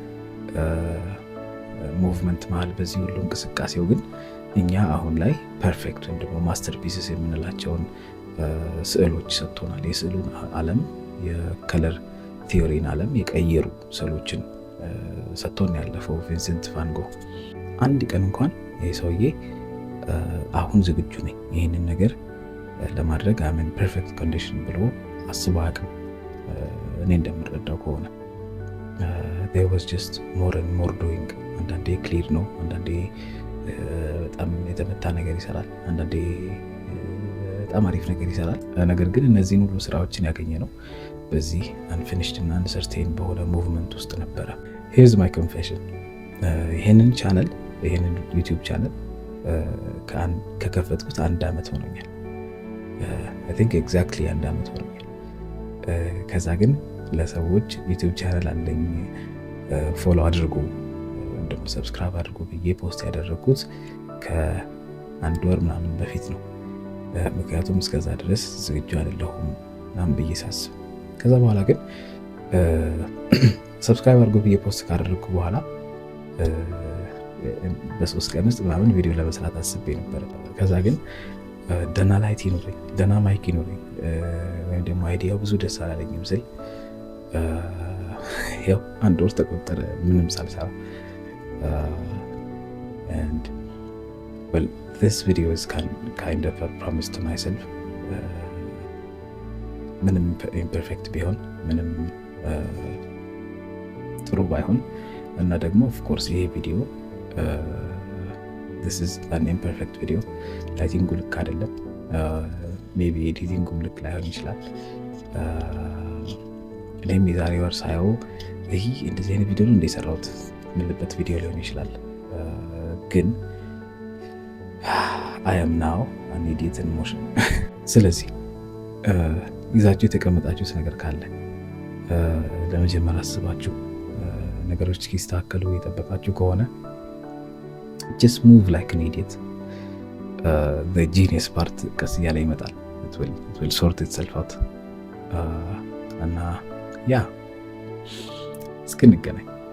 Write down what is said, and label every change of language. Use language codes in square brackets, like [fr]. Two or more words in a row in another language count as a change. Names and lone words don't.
[am] ሙቭመንት መሀል በዚህ ሁሉ እንቅስቃሴው ግን እኛ አሁን ላይ ፐርፌክት ወይም ደግሞ ማስተርፒስስ የምንላቸውን ስዕሎች ሰጥቶናል። የስዕሉን ዓለም የከለር ቲዮሪን ዓለም የቀየሩ ስዕሎችን ሰጥቶን ያለፈው ቪንሰንት ቫን ጎ። አንድ ቀን እንኳን ይህ ሰውዬ አሁን ዝግጁ ነኝ ይህንን ነገር ለማድረግ አምን [en] perfect condition [am] ብሎ አስቦ አያውቅም። እኔ እንደምረዳው ከሆነ [en] there was just more and more doing። [am] አንዳንዴ ክሊር ነው፣ አንዳንዴ በጣም የተመታ ነገር ይሰራል፣ አንዳንዴ በጣም አሪፍ ነገር ይሰራል። ነገር ግን እነዚህን ሁሉ ስራዎችን ያገኘ ነው በዚህ አንፊኒሽድ እና አንሰርቴን በሆነ ሙቭመንት ውስጥ ነበረ። [en] here's my confession። [am] ይሄንን ቻናል ይሄንን ዩቲዩብ ቻናል ከከፈትኩት 1 ዓመት ሆኖኛል። [en] I think exactly [am] 1 ዓመት ሆኖኛል። ከዛ ግን ለሰዎች ዩቲዩብ ቻናል አለኝ ፎሎ አድርጉ ወይም ደግሞ ሰብስክራይብ አድርጉ ብዬ ፖስት ያደረኩት ከ1 ወር ምናምን በፊት ነው። ምክንያቱም እስከዛ ድረስ ዝግጁ አይደለሁም ምናምን ብዬ ሳስብ፣ ከዛ በኋላ ግን ሰብስክራይብ አድርጉ ብዬ ፖስት ካደረግኩ በኋላ በ3 ቀን ውስጥ ምናምን ቪዲዮ ለመስራት አስቤ ነበር። ከዛ ግን ደህና ላይት ይኖረኝ፣ ደህና ማይክ ይኖረኝ ወይም ደግሞ አይዲያው ብዙ ደስ አላለኝም ስል ያው 1 ወር ተቆጠረ ምንም ሳልሰራ። [en] and well this video is kind of a promise to myself። [am] ምንም imperfect ቢሆን ምንም ጥሩ ባይሆን እና ደግሞ [en] of course [am] ይሄ ቪዲዮ [en] this is an imperfect video። [am] ላይቲንጉ ልክ አይደለም፣ ሜቢ ኤዲቲንጉም ልክ ላይሆን ይችላል። እኔም የዛሬ ወር ሳየው ይህ እንደዚህ አይነት ቪዲዮ ነው እንደሰራሁት የምልበት ቪዲዮ ሊሆን ይችላል። ግን [en] I am now an idiot in motion። [am] ስለዚህ ይዛችሁ የተቀመጣችሁት ነገር ካለ ለመጀመር አስባችሁ ነገሮች እስኪስተካከሉ የጠበቃችሁ ከሆነ [en] just move like an idiot። the genius part [am] ቀስ እያለ ይመጣል። [en] it will sort itself out። [am] እና ያ እስክንገናኝ